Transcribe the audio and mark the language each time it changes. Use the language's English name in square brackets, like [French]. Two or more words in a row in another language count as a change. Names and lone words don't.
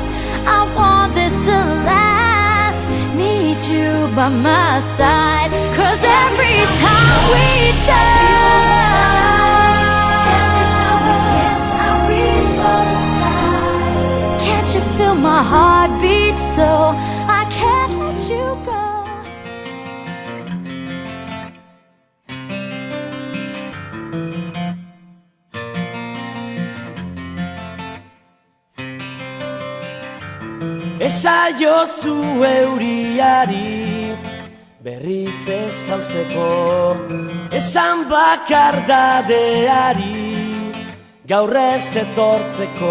[English] I want this to last. Need you by my side. 'Cause every time we touch, every time we kiss, I reach for the sky. Can't you feel my heart beat so I can't let you go? [Basque] Esaiozu euriari berriz ez jausteko, esan bakardadeari gaur ez etortzeko.